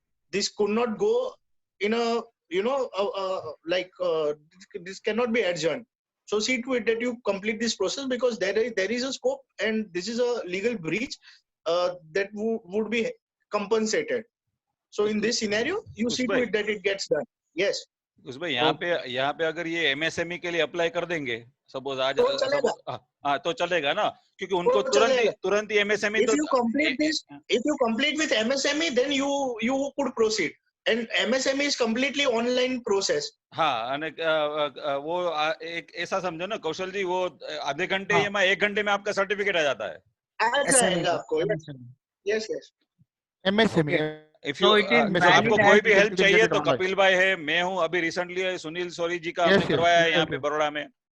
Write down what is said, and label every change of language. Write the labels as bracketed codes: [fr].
[en] This could not go in a this cannot be adjourned. So see to it that you complete this process, because there is a scope, and this is a legal breach that would be compensated. So in this scenario, you see to it that it gets done. Yes. [hi] उस भाई यहाँ पे अगर ये MSME के लिए apply कर देंगे, सपोज आज तो चलेगा ना, क्योंकि उनको तुरंत ही MSME. [en] If you complete with MSME, then you could proceed. And MSME is completely online process. [hi] हाँ, [gu] અને [hi] वो एक ऐसा समझो ना कौशल जी, वो आधे घंटे या 1 घंटे में आपका सर्टिफिकेट आ जाता है. [en] Yes. MSME. If you [hi] आपको कोई भी हेल्प चाहिए तो कपिल भाई है, मैं हूँ, अभी रिसेंटली सुनील सोरी जी का हमने करवाया है यहाँ पे बड़ौदा में.